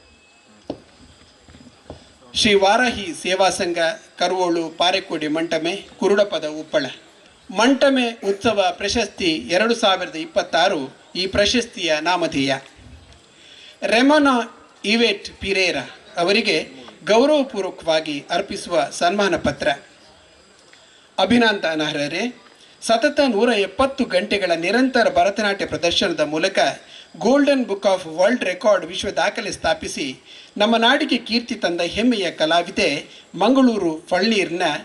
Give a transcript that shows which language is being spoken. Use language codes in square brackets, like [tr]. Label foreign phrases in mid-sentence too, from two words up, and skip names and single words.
[kn] ಶ್ರೀ ವಾರಾಹಿ ಸೇವಾ ಸಂಘ ಕರುವೋಳು ಪಾರೆಕೋಡಿ ಮಂಟಮೆ ಕುರುಡಪದ ಉಪ್ಪಳ ಮಂಟಮೆ ಉತ್ಸವ ಪ್ರಶಸ್ತಿ 2026 ಈ ಪ್ರಶಸ್ತಿಯ ನಾಮಧೇಯ ರೆಮೋನಾ ಇವೆಟ್ ಪಿರೇರಾ ಅವರಿಗೆ ಗೌರವಪೂರ್ವಕವಾಗಿ ಅರ್ಪಿಸುವ ಸನ್ಮಾನ ಪತ್ರ. ಅಭಿನಂದನ ಅರ್ಹರೇ, ಸತತ 170 ಗಂಟೆಗಳ ನಿರಂತರ ಭರತನಾಟ್ಯ ಪ್ರದರ್ಶನದ ಮೂಲಕ ಗೋಲ್ಡನ್ ಬುಕ್ ಆಫ್ ವರ್ಲ್ಡ್ ರೆಕಾರ್ಡ್ ವಿಶ್ವ ದಾಖಲೆ ಸ್ಥಾಪಿಸಿ ನಮ್ಮ ನಾಡಿಗೆ ಕೀರ್ತಿ ತಂದ ಹೆಮ್ಮೆಯ ಕಲಾವಿದೆ ಮಂಗಳೂರು ಫಳ್ಳೀರ್ನ